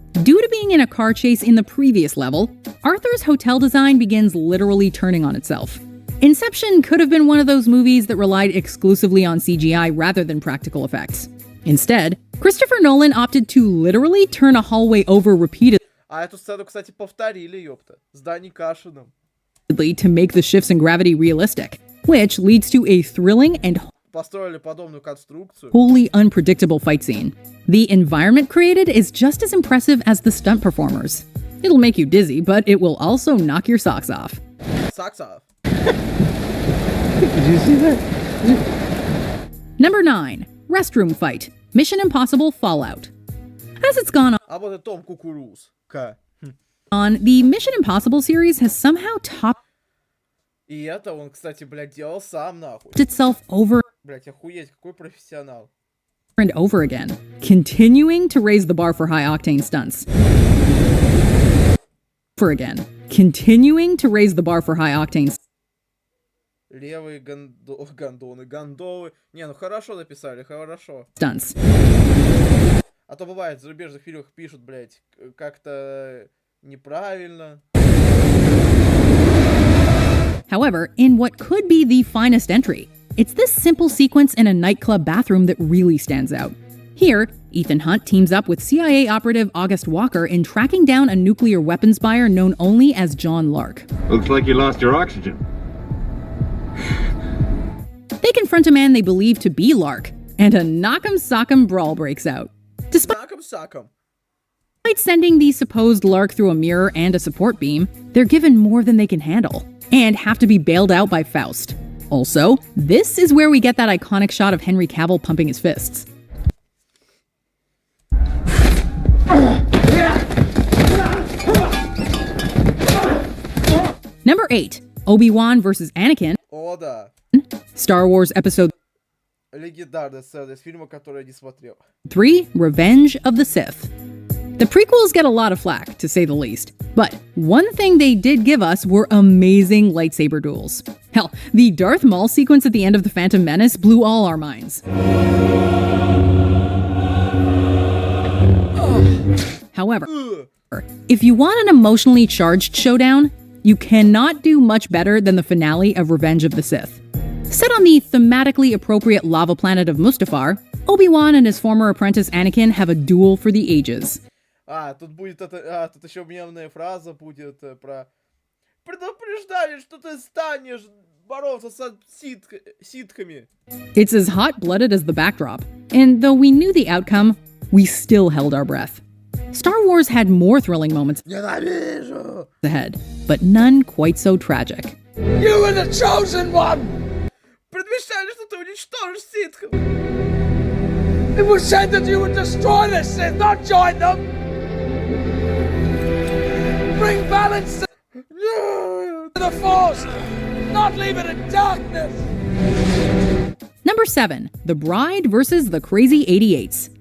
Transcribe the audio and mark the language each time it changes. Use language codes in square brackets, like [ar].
[en] Due to being in a car chase in the previous level, Arthur's hotel design begins literally turning on itself. Inception could have been one of those movies that relied exclusively on CGI rather than practical effects. Instead, Christopher Nolan opted to literally turn a hallway over repeatedly [ru] А эту сцену, кстати, повторили, ёпта. С Дани Кашиным. [en] to make the shifts in gravity realistic, which leads to a thrilling and [ru] Построили подобную конструкцию. [en] wholly unpredictable fight scene. The environment created is just as impressive as the stunt performers. It'll make you dizzy, but it will also knock your socks off. Socks off. Did you see that? Number 9, Restroom Fight, Mission Impossible Fallout. As it's gone [ru] А вот и Том Кукуруз. [en] on, the Mission Impossible series has somehow topped [ru] И это он, кстати, блядь, делал сам, нахуй. [en] itself over [ru] Блядь, охуеть, какой профессионал. [en] and over again, continuing to raise the bar for high-octane stunts. Continuing to raise the bar for high-octane [ru] Левые гондоны, гондолы. Не, ну хорошо написали, хорошо. [en] stunts. [ru] А то бывает, в зарубежных фильмах пишут, блядь, как-то неправильно. [en] However, in what could be the finest entry, it's this simple sequence in a nightclub bathroom that really stands out. Here, Ethan Hunt teams up with CIA operative August Walker in tracking down a nuclear weapons buyer known only as John Lark. Looks like you lost your oxygen. They confront a man they believe to be Lark, and a knock'em sock'em brawl breaks out. Despite sending the supposed Lark through a mirror and a support beam, they're given more than they can handle, and have to be bailed out by Faust. Also, this is where we get that iconic shot of Henry Cavill pumping his fists. Number 8, Obi-Wan vs. Anakin. [ru] О, да. [en] Star Wars Episode [ru] Легендарная сцена из фильма, который я не смотрел. [en] 3, Revenge of the Sith. The prequels get a lot of flack, to say the least. But one thing they did give us were amazing lightsaber duels. Hell, the Darth Maul sequence at the end of The Phantom Menace blew all our minds. However, if you want an emotionally charged showdown, you cannot do much better than the finale of Revenge of the Sith. Set on the thematically appropriate lava planet of Mustafar, Obi-Wan and his former apprentice Anakin have a duel for the ages. [ru] Тут будет это... тут еще мемная фраза будет про... Предупреждали, что ты станешь бороться с ситхами. [en] It's as hot-blooded as the backdrop, and though we knew the outcome, we still held our breath. Star Wars had more thrilling moments ahead, but none quite so tragic. You were the chosen one! [ru] Предвещали, что ты уничтожишь ситхов. [en] It was said that you would destroy the Sith, not join them! Bring balance to the Force, not leave it in darkness! Number 7, The Bride vs. the Crazy 88s.